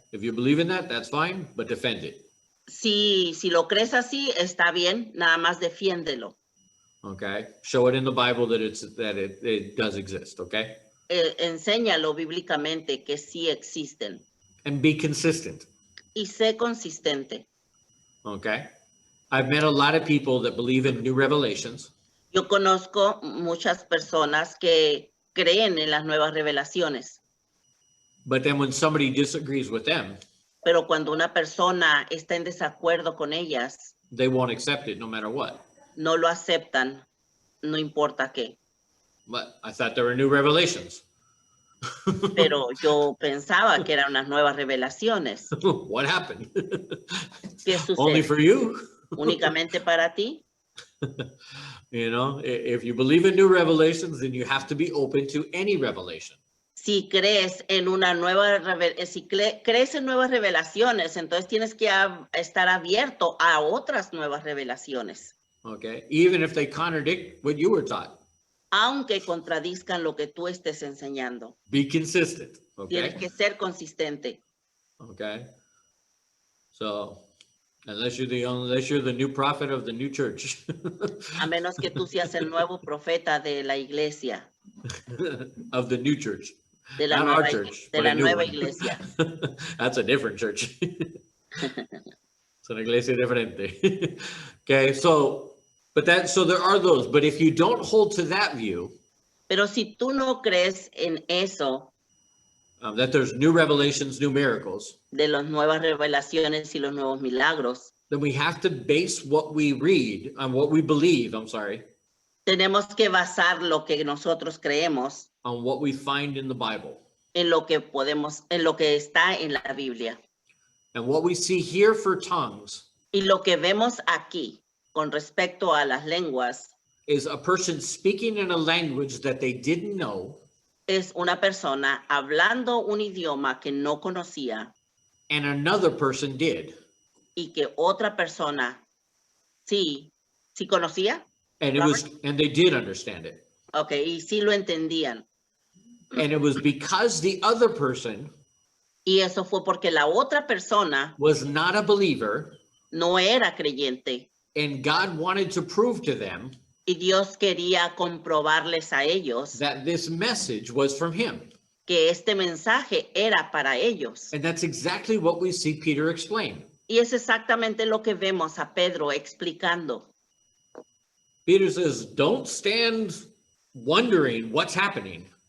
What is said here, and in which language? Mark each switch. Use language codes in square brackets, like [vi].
[en] If you believe in that, that's fine, but defend it. [es] Si lo crees así, está bien, nada más defiéndelo. [en] Okay? Show it in the Bible that it does exist, okay? [es] Enséñalo bíblicamente que sí existen. [en] And be consistent, [es] Y sé consistente. [en] okay? I've met a lot of people that believe in new revelations, [es] Yo conozco muchas personas que creen en las nuevas revelaciones, [en] but then when somebody disagrees with them, [es] pero cuando una persona está en desacuerdo con ellas, [en] they won't accept it no matter what. [es] no lo aceptan, no importa qué. [en] But I thought there were new revelations. [es] Pero yo pensaba que eran unas nuevas revelaciones. [en] What happened? [es] ¿Qué [en] Only [es] sucede? [en] for you? [es] ¿Únicamente para ti? [en] You know, if you believe in new revelations, then you have to be open to any revelation. [es] Si crees en una nueva crees en nuevas revelaciones, entonces tienes que estar abierto a otras nuevas revelaciones, [en] Okay, even if they contradict what you were taught, [es] aunque contradizcan lo que tú estés enseñando. [en] be consistent. [es] Tienes [en] Okay, [es] que ser consistente. [en] okay. So, unless you're the new prophet of the new church, [es] A menos que tú seas el nuevo profeta de la iglesia, [en] of the new church, [es] de la [en] not [es] nueva, [en] our church, [es] de [en] but [es] la [en] a new [es] nueva [en] one. [es] iglesia. [en] That's a different church. It's [es] una iglesia diferente. [en] Okay, so there are those, but if you don't hold to that view, [es] Pero si tú no crees en eso, [en] that there's new revelations, new miracles, [es] de las nuevas revelaciones y los nuevos milagros, [en] then we have to base what we read on what we believe, [es] tenemos que basar lo que nosotros creemos [en] on what we find in the Bible. [es] en lo que está en la Biblia. [en] And what we see here for tongues [es] Y lo que vemos aquí con respecto a las lenguas [en] is a person speaking in a language that they didn't know, [es] es una persona hablando un idioma que no conocía [en] and another person did. [es] y que otra persona sí conocía. [en] And they did understand it. [es] Okay, y sí lo entendían. [en] And it was because the other person [es] Y eso fue porque la otra persona [en] was not a believer, [es] no era creyente [en] and God wanted to prove to them [es] y Dios quería comprobarles a ellos [en] that this message was from him. [es] que este mensaje era para ellos. [en] And that's exactly what we see Peter explain. [es] Y es exactamente lo que vemos a Pedro explicando. [en] Peter says, don't stand wondering what's happening.